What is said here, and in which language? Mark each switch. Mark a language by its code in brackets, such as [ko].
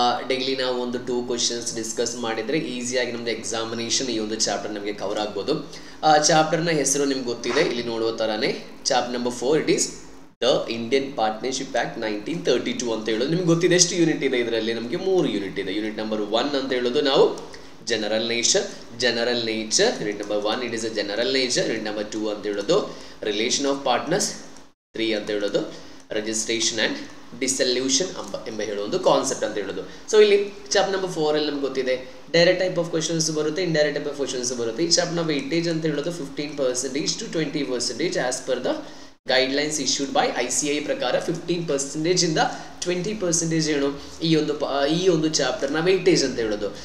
[kn] Daily ನಾವು ಒಂದು 2 questions discuss ಮಾಡಿದ್ರೆ ಈಸಿಯಾಗಿ ನಮಗೆ ಎಕ್ಸಾಮಿನೇಷನ್ ಈ ಒಂದು ಚಾಪ್ಟರ್ ನಮಗೆ ಕವರ್ ಆಗಬಹುದು. ಚಾಪ್ಟರ್ ನ ಹೆಸರು ನಿಮಗೆ ಗೊತ್ತಿದೆ, ಇಲ್ಲಿ ನೋಡುವ ತರಾನೇ chapter number 4 [en] it is the Indian partnership act 1932 [kn] ಅಂತ ಹೇಳೋದು ನಿಮಗೆ ಗೊತ್ತಿದೆ. ಎಷ್ಟು ಯೂನಿಟ್ ಇದೆ ಇದರಲ್ಲಿ? ನಮಗೆ 3 ಯೂನಿಟ್ ಇದೆ. ಯೂನಿಟ್ ನಂಬರ್ 1 ಅಂತ ಹೇಳೋದು ನಾವು [en] general nature. Unit number 1 it is a general nature. Unit number 2 [kn] ಅಂತ ಹೇಳೋದು [en] relation of partners. [kn] 3 ಅಂತ ಹೇಳೋದು [en] registration and dissolution [kn] ಎಂಬ ಹೇಳೋದು ಕಾನ್ಸೆಪ್ಟ್ ಅಂತ ಹೇಳೋದು. ಸೊ ಇಲ್ಲಿ ಚಾಪ್ಟರ್ ನಂಬರ್ 4 ಅಲ್ಲಿ ನಮಗೆ ಗೊತ್ತಿದೆ ಡೈರೆಕ್ಟ್ ಟೈಪ್ ಆಫ್ ಕ್ವೆಶ್ಚನ್ಸ್ ಬರುತ್ತೆ, ಇಂಡೈರೆಕ್ಟ್ ಟೈಪ್ ಆಫ್ ಕ್ವೆಶ್ಚನ್ಸ್ ಬರುತ್ತೆ. ಈ ಚಾಪ್ಟರ್ ನ ವೇಟೇಜ್ ಅಂತ ಹೇಳೋದು [en] 15% to 20% as per the guidelines issued by ICAI [kn] ಪ್ರಕಾರ 15% ಇಂದ 20% ಏನು ಈ ಒಂದು ಚಾಪ್ಟರ್ ನ ವೇಟೇಜ್ ಅಂತ ಹೇಳೋದು.